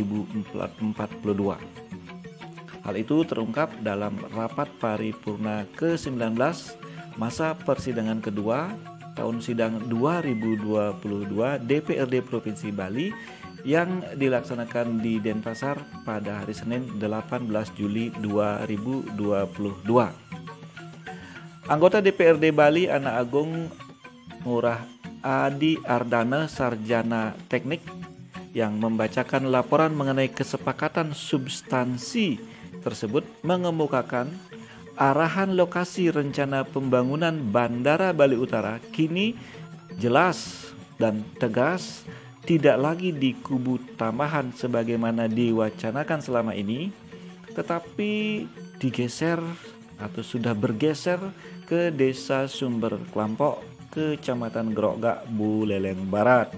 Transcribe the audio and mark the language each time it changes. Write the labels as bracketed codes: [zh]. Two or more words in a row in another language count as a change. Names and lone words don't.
[id] Hal itu terungkap dalam rapat paripurna ke-19 masa persidangan kedua tahun sidang 2022 DPRD Provinsi Bali yang dilaksanakan di Denpasar pada hari Senin 18 Juli 2022. Anggota DPRD Bali Anak Agung Ngurah Adi Ardana Sarjana Teknik yang membacakan laporan mengenai kesepakatan substansi tersebut mengemukakan arahan lokasi rencana pembangunan Bandara Bali Utara kini jelas dan tegas, tidak lagi di kubu tambahan sebagaimana diwacanakan selama ini, tetapi digeser atau sudah bergeser ke Desa Sumber Klampok, Kecamatan Grogak, Buleleng Barat.